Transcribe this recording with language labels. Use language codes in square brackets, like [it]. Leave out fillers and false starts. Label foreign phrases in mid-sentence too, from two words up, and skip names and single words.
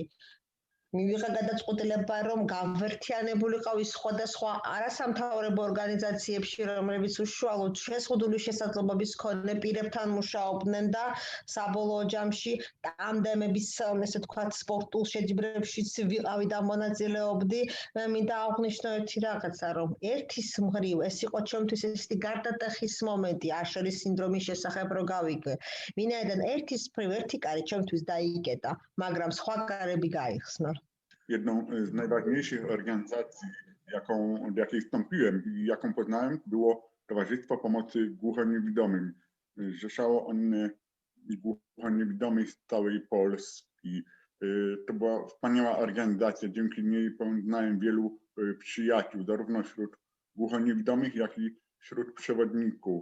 [ka] მივიღე გადაწყვეტილება, რომ გავერთიანებულიყავი სხვადასხვა არასამთავრობო ორგანიზაციებში, რომლებიც უშუალოდ შეზღუდული შესაძლებლობის მქონე პირებთან მუშაობდნენ და საბოლოო ჯამში ტანდემების, ესე ვთქვათ, სპორტულ შეჯიბრებშიც ვიყავი და მონაწილეობდი. მე მინდა აღნიშნო ერთი რაღაცა, რომ ერთის მხრივ ეს იყო ჩემთვის ესეთი გარდატეხის მომენტი აშერის სინდრომის შესახებ რო გავიგე. ვინაიდან ერთის მხრივ ერთი კარი ჩემთვის დაიკეტა, მაგრამ სხვა კარები გაიხსნა. [pl] Jedną z najważniejszych organizacji, do jakiej wstąpiłem i jaką poznałem, było Towarzystwo Pomocy Głuchoniewidomym. Zrzeszało one głuchoniewidomych z całej Polski. To była wspaniała organizacja, dzięki niej poznałem wielu przyjaciół, zarówno wśród głuchoniewidomych, jak i wśród przewodników.